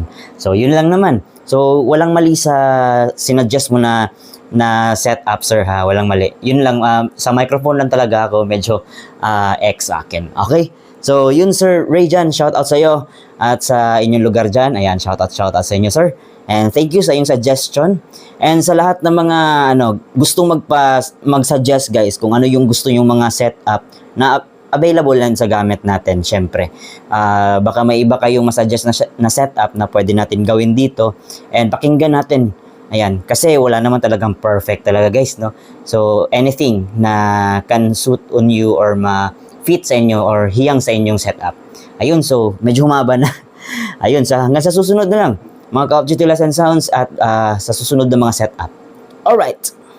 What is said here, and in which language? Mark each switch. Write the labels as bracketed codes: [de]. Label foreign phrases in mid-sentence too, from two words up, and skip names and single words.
[tl] So yun lang naman. So walang mali sa sinuggest mo na setup, sir, ha. Walang mali. Yun lang, sa microphone lang talaga ako medyo X sa akin. Okay? So yun, Sir Rayjan, [en] shout out [tl] sa iyo at sa inyong lugar dyan. Ayan, [en] shout out [tl] sa inyo, sir. [en] And thank you [tl] sa iyong [en] suggestion. [tl] And sa lahat ng mga gustong mag-suggest, guys, kung ano yung gusto yung mga setup na available lang sa gamit natin, syempre. Baka may iba kayong masuggest na setup na pwede natin gawin dito and pakinggan natin. Ayan, kasi wala naman talagang perfect talaga, guys, no? [en] So anything na can suit on you or [tl] ma-fit sa inyo [en] or [tl] hiyang sa inyong [en] setup. [tl] Ayun, so medyo humaba na. Ayun, hanggang sa susunod na lang, mga Ka-Of Duty Lesson Sounds at sa susunod na mga setup. Alright!